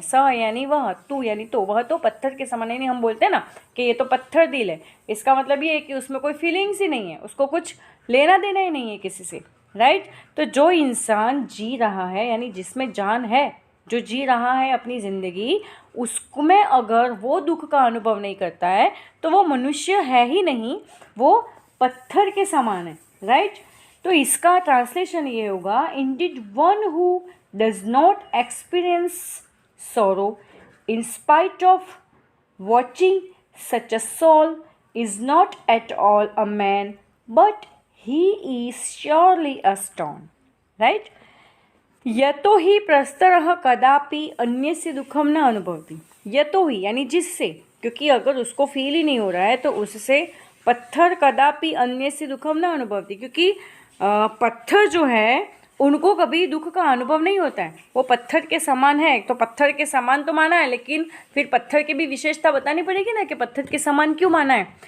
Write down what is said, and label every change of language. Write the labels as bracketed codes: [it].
[hi] सह यानी वह, तू यानी तो, वह तो पत्थर के समान है। यानी हम बोलते हैं ना कि ये तो पत्थर दिल है, इसका मतलब ये है कि उसमें कोई फीलिंग्स ही नहीं है, उसको कुछ लेना देना ही नहीं है किसी से, राइट। तो जो इंसान जी रहा है यानी जिसमें जान है, जो जी रहा है अपनी ज़िंदगी, उसमें अगर वो दुख का अनुभव नहीं करता है तो वो मनुष्य है ही नहीं, वो पत्थर के समान है, राइट। [en] तो इसका ट्रांसलेशन ये होगा, indeed one who does not experience sorrow in spite of watching such a soul is not at all a man, but he is surely a stone, right? [sa] यतो ही प्रस्तरः कदापि अन्यस्य दुखम न अनुभवति। [hi] यतो ही यानी जिससे, क्योंकि अगर उसको फील ही नहीं हो रहा है तो उससे पत्थर [sa] कदापि अन्यस्य दुखम न अनुभवति, [hi] क्योंकि पत्थर जो है उनको कभी दुख का अनुभव नहीं होता है, वो पत्थर के समान है। तो पत्थर के समान तो माना है, लेकिन फिर पत्थर की भी विशेषता बतानी पड़ेगी ना कि पत्थर के समान क्यों माना है।